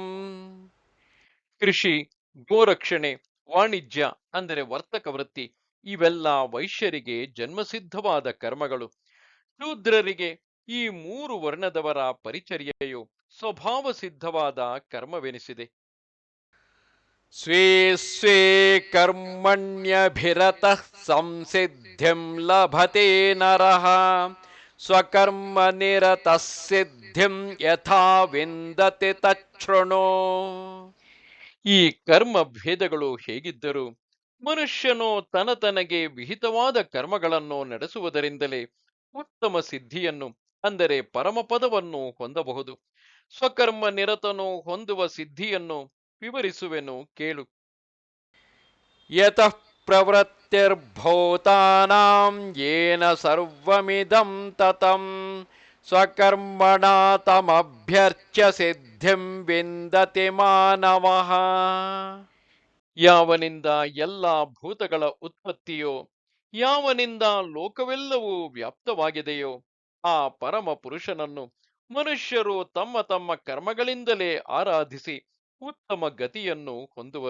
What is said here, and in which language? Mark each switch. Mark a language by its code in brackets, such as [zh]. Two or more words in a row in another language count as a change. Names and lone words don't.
[kn] ಕೃಷಿ, ಗೋರಕ್ಷಣೆ, ವಾಣಿಜ್ಯ ಅಂದರೆ ವರ್ತಕ ವೃತ್ತಿ ಇವೆಲ್ಲ ವೈಶ್ಯರಿಗೆ ಜನ್ಮಸಿದ್ಧವಾದ ಕರ್ಮಗಳು. ಶೂದ್ರರಿಗೆ ಈ ಮೂರು ವರ್ಣದವರ ಪರಿಚರ್ಯೆಯು ಸ್ವಭಾವ ಸಿದ್ಧವಾದ ಕರ್ಮವೆನಿಸಿದೆ. [sa] ಸ್ವೇ ಸ್ವೇ ಕರ್ಮಣ್ಯಭಿರತಃ ಸಂಸಿದ್ಧಿಂ ಲಭತೆ ನರಃ ಸ್ವಕರ್ಮ ನಿರತಃ ಸಿದ್ಧಿಂ ಯಥಾ ವಿಂದತಿ ತಚ್ಛೃಣು. [kn] ಈ ಕರ್ಮ ಭೇದಗಳು ಹೇಗಿದ್ದರೂ ಮನುಷ್ಯನು ತನಗೆ ವಿಹಿತವಾದ ಕರ್ಮಗಳನ್ನು ನಡೆಸುವುದರಿಂದಲೇ ಉತ್ತಮ ಸಿದ್ಧಿಯನ್ನು ಅಂದರೆ ಪರಮಪದವನ್ನು ಹೊಂದಬಹುದು. ಸ್ವಕರ್ಮ ನಿರತನು ಹೊಂದುವ ಸಿದ್ಧಿಯನ್ನು ವಿವರಿಸುವೆನು ಕೇಳು. [sa] ಯತಃ ಪ್ರವೃತ್ತಿರ್ಭೂತಾನಾಂ ಯೇನ ಸರ್ವಮಿದಂ ತತಂ ಸ್ವಕರ್ಮಣಾ ತಮಭ್ಯರ್ಚ್ಯ ಸಿದ್ಧಿಂ ವಿಂದತಿ ಮಾನವಃ. [kn] ಯಾವನಿಂದ ಎಲ್ಲ ಭೂತಗಳ ಉತ್ಪತ್ತಿಯೋ, ಯಾವನಿಂದ ಲೋಕವೆಲ್ಲವೂ ವ್ಯಾಪ್ತವಾಗಿದೆಯೋ ಆ ಪರಮ ಪುರುಷನನ್ನು ಮನುಷ್ಯರು ತಮ್ಮ ತಮ್ಮ ಕರ್ಮಗಳಿಂದಲೇ ಆರಾಧಿಸಿ ಉತ್ತಮ ಗತಿಯನ್ನು ಹೊಂದುವರು.